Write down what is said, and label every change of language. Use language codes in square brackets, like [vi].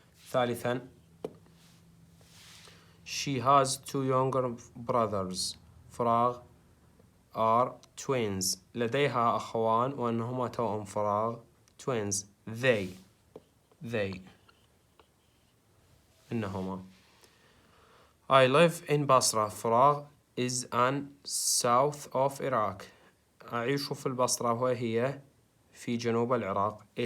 [en] ثالثا she has 2 younger brothers. فراغ are twins. [ar] لديها أخوان وأنهما توأم. فراغ twins. they إنهما. [en] I live in Basra. فراغ is an south of Iraq. [ar] أعيش في البصرة وهي في جنوب العراق.